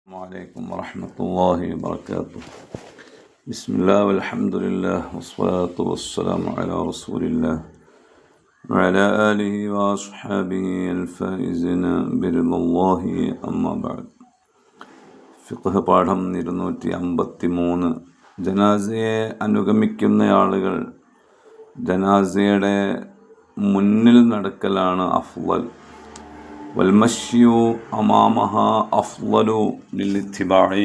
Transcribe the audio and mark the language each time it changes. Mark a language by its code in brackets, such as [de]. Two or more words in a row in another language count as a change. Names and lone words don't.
[ar] عليكم ورحمة الله وبركاته. بسم الله والحمد لله والصلاة والسلام على رسول الله وعلى آله وأصحابه الفائزين برضا الله أما بعد. [ml] ഫിഖ്ഹ് പാഠം 253. ജനാസയെ അനുഗമിക്കുന്ന ആളുകൾ ജനാസയുടെ മുന്നിൽ നടക്കലാണ് അഫ്ളൽ. [ar] والمشي أمامها أفضل للاتباع.